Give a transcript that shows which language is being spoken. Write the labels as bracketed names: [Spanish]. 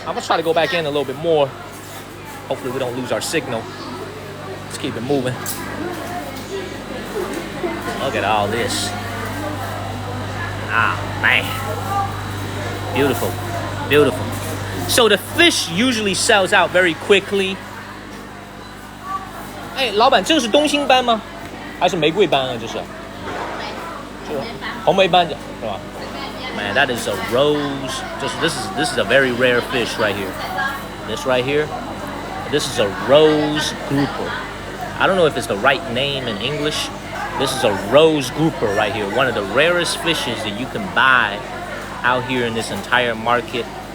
[English] I'm gonna try to go back in a little bit more. Hopefully we don't lose our signal. Let's keep it moving. Look at all this. Ah, man. Beautiful, beautiful. So the fish usually sells out very quickly. [Chinese] 哎，老板，这个是东星斑吗？还是玫瑰斑啊？这是红莓斑的，是吧？ [English] Man, that is a rose. This is a very rare fish right here. This right here. This is a rose grouper. I don't know if it's the right name in English. This is a rose grouper right here. One of the rarest fishes that you can buy out here in this entire market.